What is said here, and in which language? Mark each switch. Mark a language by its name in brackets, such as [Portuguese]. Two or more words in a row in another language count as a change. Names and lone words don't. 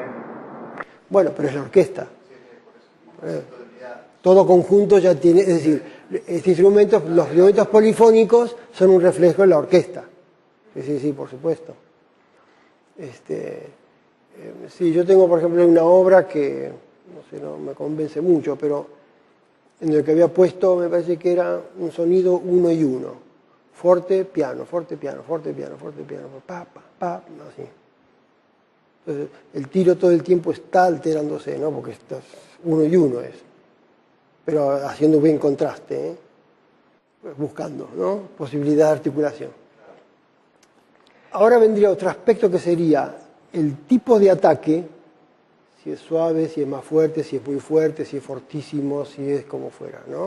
[Spanish] Bueno, pero es la orquesta. Todo conjunto ya tiene, es decir, los instrumentos polifónicos son un reflejo de la orquesta. Sí, por supuesto. Sí, yo tengo, por ejemplo, una obra que, no me convence mucho, pero en el que había puesto, me parece que era un sonido 1 y 1. [Italian] Forte, piano, forte, piano, forte, piano, forte, piano, [Spanish] así. Entonces, el tiro todo el tiempo está alterándose, ¿no? Porque estás 1 y 1 es. Pero haciendo buen contraste, buscando, ¿no? Posibilidad de articulación. Ahora vendría otro aspecto que sería el tipo de ataque, si es suave, si es más fuerte, si es muy fuerte, si es fortísimo, si es como fuera, ¿no?